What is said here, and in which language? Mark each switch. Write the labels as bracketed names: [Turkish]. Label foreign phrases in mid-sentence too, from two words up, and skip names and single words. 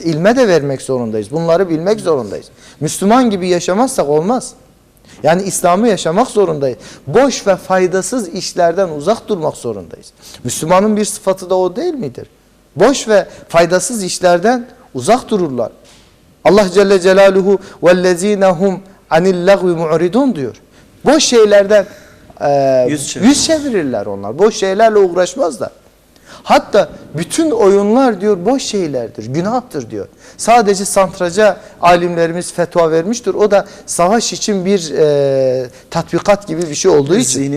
[Turkish] İlme de vermek zorundayız. Bunları bilmek zorundayız. Müslüman gibi yaşamazsak olmaz. Yani İslam'ı yaşamak zorundayız. Boş ve faydasız işlerden uzak durmak zorundayız. Müslümanın bir sıfatı da o değil midir? Boş ve faydasız işlerden uzak dururlar. Allah Celle Celaluhu [Arabic] وَالَّذ۪ينَ هُمْ عَنِ اللَّغْوِ مُعْرِدُونَ [Turkish] diyor. Boş şeylerden yüz çevirirler onlar. Boş şeylerle uğraşmazlar. Hatta bütün oyunlar diyor boş şeylerdir, günahtır diyor. Sadece satranca alimlerimiz fetva vermiştir. O da savaş için bir tatbikat gibi bir şey olduğu için.